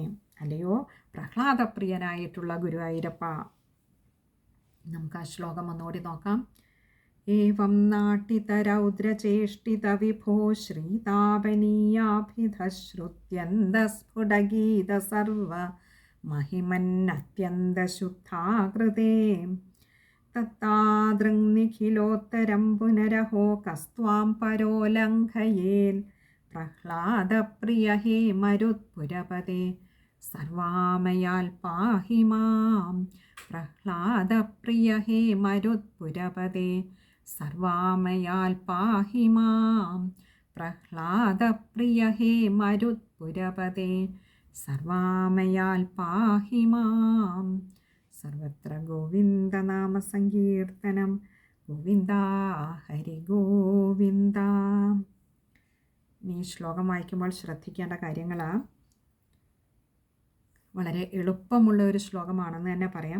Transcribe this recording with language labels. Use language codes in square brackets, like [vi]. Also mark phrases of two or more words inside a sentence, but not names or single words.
[ml] അല്ലയോ പ്രഹ്ലാദപ്രിയനായിട്ടുള്ള ഗുരുവായൂരപ്പ. നമുക്ക് ആ ശ്ലോകം ഒന്നുകൂടി നോക്കാം. [sa] ഏവം നാട്ടിതരൗദ്രചേഷ്ടിതവിഭോ ശ്രീതാപനീയാഭിധശ്രുത്യന്തസ്ഫുടഗീതസർവ महिमन्नत्यन्तशुद्धाकृते तत्तादृङ्निखिलोत्तरं पुनरहो कस्त्वां परोलङ्घयेन् प्रह्लादप्रिय हे मरुत्पुरपदे सर्वामयाल् पाहि मां प्रह्लादप्रिय हे मरुत्पुरपदे सर्वामयाल् पाहि मां प्रह्लादप्रिय हे मरुत्पुरपदे സർവാമയാൽ പാഹി മാം. [ml] സർവത്ര ഗോവിന്ദനാമസങ്കീർത്തനം. ഗോവിന്ദ ഹരി ഗോവിന്ദ. ഈ ശ്ലോകം വായിക്കുമ്പോൾ ശ്രദ്ധിക്കേണ്ട കാര്യങ്ങൾ വളരെ എളുപ്പമുള്ള ഒരു ശ്ലോകമാണെന്ന് തന്നെ പറയാം.